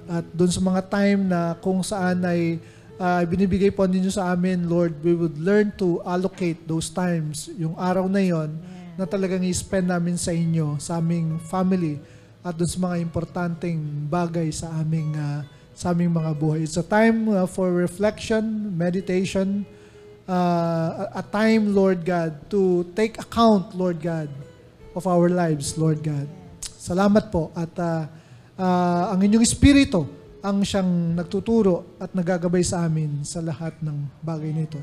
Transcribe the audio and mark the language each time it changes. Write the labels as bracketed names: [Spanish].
[Filipino] At doon sa mga time na kung saan ay binibigay po ninyo sa amin, [English] Lord, we would learn to allocate those times, [Filipino] yung araw na yon, na talagang i-spend namin sa inyo, sa aming family, at doon sa mga importanteng bagay sa aming mga buhay. [English] It's a time for reflection, meditation, a time, Lord God, to take account, Lord God, of our lives, Lord God. [Filipino] Salamat po. At ang inyong Espiritu ang siyang nagtuturo at nagagabay sa amin sa lahat ng bagay nito.